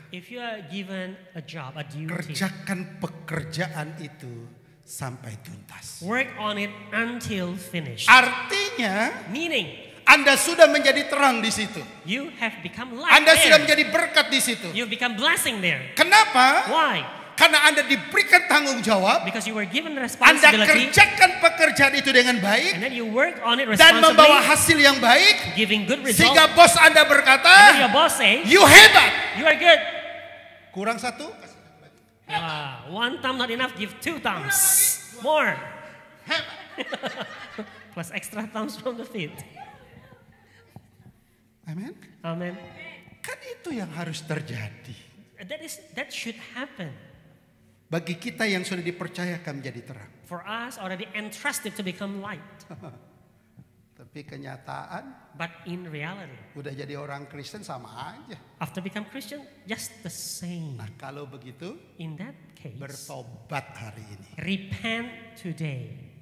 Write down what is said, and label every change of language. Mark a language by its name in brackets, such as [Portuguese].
[English] if you are given a job, a duty, [Indonesian] kerjakan pekerjaan itu sampai tuntas. [English] work on it until finished. [Indonesian] Artinya [English] Meaning, [Indonesian] Anda sudah menjadi terang di situ. [English] you have become light [Indonesian] Anda sudah [English] there. [Indonesian] menjadi berkat di situ. [English] You've become blessing there. [Indonesian] Kenapa? [English] Why? [Indonesian] Karena Anda diberikan tanggung jawab. [English] Because you were given [Indonesian] Anda [English] responsibility, [Indonesian] kerjakan pekerjaan itu dengan [English] and [Indonesian] baik [English] then you work on it [Indonesian] dan membawa [English] responsibly, [Indonesian] hasil yang baik, [English] giving good results. [Indonesian] sehingga bos Anda [English] And then [Indonesian] berkata, [English] your boss say, "You [Indonesian] hebat." [English] you are good. [Indonesian] Kurang satu, [English] One thumb not enough, give 2 thumbs. More. Plus extra thumbs from the feet. [Indonesian] amin. [English] Amen. [Indonesian] Kan itu yang harus terjadi. [English] That should happen. [Indonesian] Bagi kita yang sudah dipercayakan menjadi terang. [English] For us already entrusted to become light. [Indonesian] Tapi kenyataan [English] But in reality, [Indonesian] udah jadi orang Kristen sama aja. [English] after become Christian, just the same. [Indonesian] Nah, kalau begitu [English] In that case, [Indonesian] bertobat hari ini. [English] repent today.